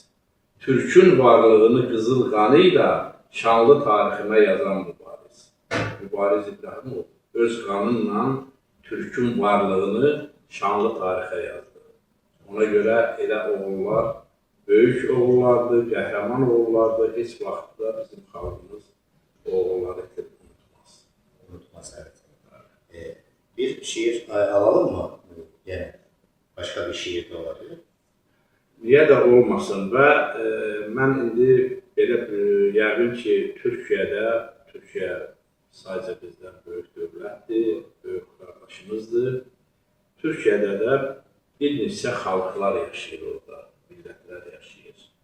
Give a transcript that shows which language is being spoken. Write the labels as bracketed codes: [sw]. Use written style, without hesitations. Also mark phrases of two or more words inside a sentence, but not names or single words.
[az] Türkün varlığını qızıl qanıyla şanlı tariximə yazan mübariz. Mübariz İbrahimov öz qanınla Türkün varlığını şanlı tarixə yazdı. Ona görə elə oğullar böyük oğullardır, qəhrəman oğullardır. Heç vaxtda bizim xalqımız o oğulları unutmaz. [tr] Unutmaz, evet. Bir şiir alalım mı? Yani başka bir şiir de olabilir. [az] Niyə də olmasın və mən indi belə yəqin ki, Türkiyə sadəcə bizdən böyük dövlətdir, böyük qardaşımızdır. Türkiyədə də bir neçə xalqlar yaşayır orada, millətlər yaşayır.